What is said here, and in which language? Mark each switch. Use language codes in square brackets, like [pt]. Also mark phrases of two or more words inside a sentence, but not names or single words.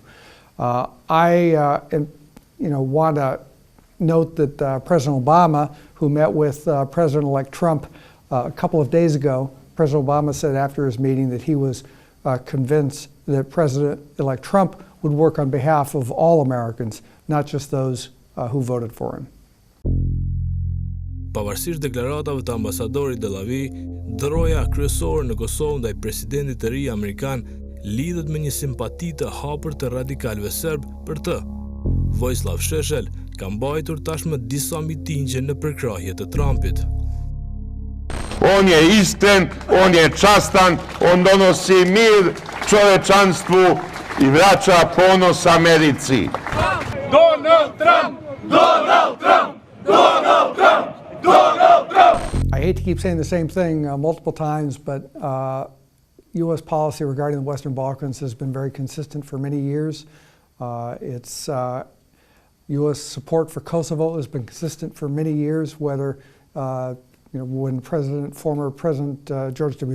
[en] I want to note that President Obama, who met with President-elect Trump a couple of days ago, President Obama said after his meeting that he was convinced that President-elect Trump would work on behalf of all Americans, not just those who voted for him. [sq] Pavarësisht deklaratave të ambasadorit Delavi, dëroja kryesore në Kosovë ndaj presidentit të ri amerikan lidhet me një simpati të hapur të radikalëve serb për të. Vojislav Šešelj ka mbajtur tashmë disa mitingje në përkrahje të Trumpit. [sr] On je iskren, on je častan, on donosi mir, čovečanstvu i vraća ponos Americi. Donald Trump! Donald Trump! Donald Trump! Donald Trump! [en] I hate to keep saying the same thing multiple times, but U.S. policy regarding the Western Balkans has been very consistent for many years. U.S. support for Kosovo has been consistent for many years, whether when former President George W.